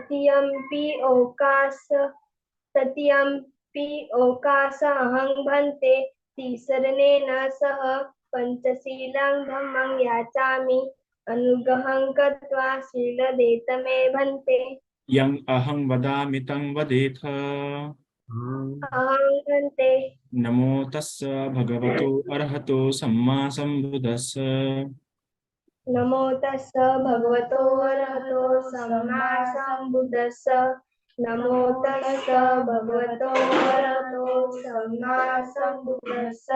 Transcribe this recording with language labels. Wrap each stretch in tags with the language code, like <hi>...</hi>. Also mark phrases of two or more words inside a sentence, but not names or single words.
<pi>तृतीयंपि ओकास अहं भन्ते तिसरनेन सह पंचशीलं धम्मं याचामि अनुग्रहं कृत्वा शीलदेत मे भन्ते। यं अहं वदामि तं वदेथ। अहं भन्ते नमो तस्य भगवतो अरहतो सम्मा सम्बुद्धस्य। नमो तस्य भगवतो अरहतो सम्मा सम्बुद्धस्य। नमो तस्य भगवतो अरहतो सम्मा सम्बुद्धस्य।</pi>